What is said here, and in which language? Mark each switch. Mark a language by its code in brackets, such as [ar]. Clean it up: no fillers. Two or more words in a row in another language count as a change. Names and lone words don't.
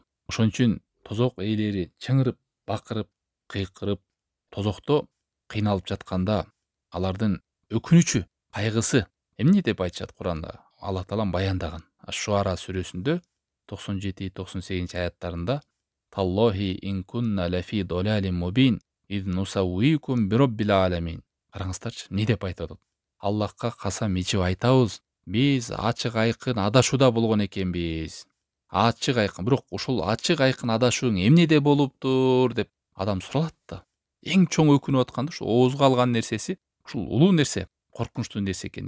[ky] Ошон үчүн тозок ээлери чыңырып, бакырып, кыйкырып, тозокто кыйналып жатканда алардын өкүнүчү, кайгысы эмне деп айтышат Куранда? Аллах таалам баяндаган. Шуара сүрөсүндө 97-98 аяттарында [ar] تالله إن كنا لفي ضلال مبين إذ نسويكم برب العالمين. [ky] Караңыздарчы, эмне деп айтып атат? Аллахка касам ичип айтабыз, биз ачык айкын адашууда болгон экенбиз. Ачык айкын, бирок ушул ачык айкын адашууң эмнеде болуптур деп адам суралат да. Эң чоң өкүнүп атканда ушу оозго алган нерсеси, ушул улуу нерсе, коркунучтуу нерсе экен.